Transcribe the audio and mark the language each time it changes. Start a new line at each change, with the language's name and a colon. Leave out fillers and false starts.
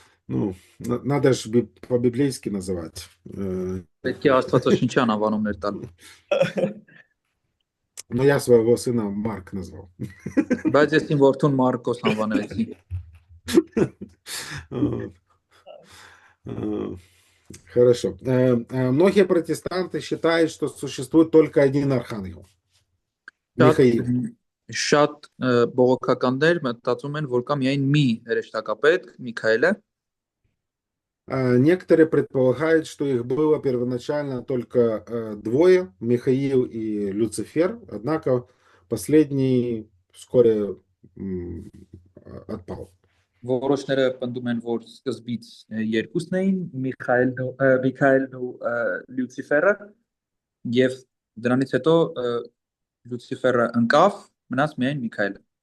Russian: Ну, надо же по-библейски называть.
Armenian: Պետք է Աստվածաշնչյան անվանումներ տալ։
Russian: Но я своего сына Марк назвал.
Armenian: Բայց ես իմ որդուն Մարկոս անվանեցի։
Russian: Вот. Хорошо. Многие протестанты считают, что существует только один архангел. Михаил.
Armenian: Շատ բողոքականներ մտածում են, որ կա միայն մի հրեշտակապետ, Միքայելը,
Russian: Некоторые предполагают, что их было первоначально только двое, Михаил и Люцифер, однако последний вскоре отпал.
Armenian: որոշները պնդում են, որ սկզբից երկուսն էին, Միքայելն ու Լյուցիֆերը, եւ դրանից հետո Լյուցիֆերը ընկավ, մնաց միայն Միքայելը։